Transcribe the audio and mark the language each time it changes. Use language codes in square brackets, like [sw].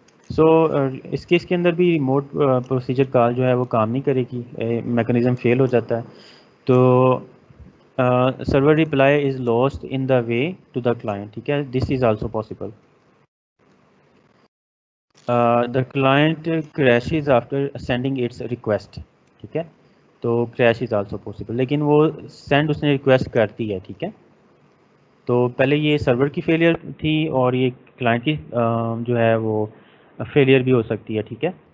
[ur] سو اس case کے اندر بھی remote procedure call جو ہے وہ کام نہیں کرے گی, میکانزم فیل ہو جاتا ہے. [en] تو server reply is lost in the way to the client, [ur] ٹھیک ہے, [en] This is also possible. The client crashes after sending its request, ٹھیک ہے, تو crash is also possible, [ur] لیکن وہ سینڈ اس نے ریکویسٹ کرتی ہے, [en] ٹھیک ہے. [ur] تو پہلے یہ سرور کی فیلئر تھی اور یہ کلائنٹ کی جو ہے وہ فیلئر بھی ہو سکتی ہے, ٹھیک ہے.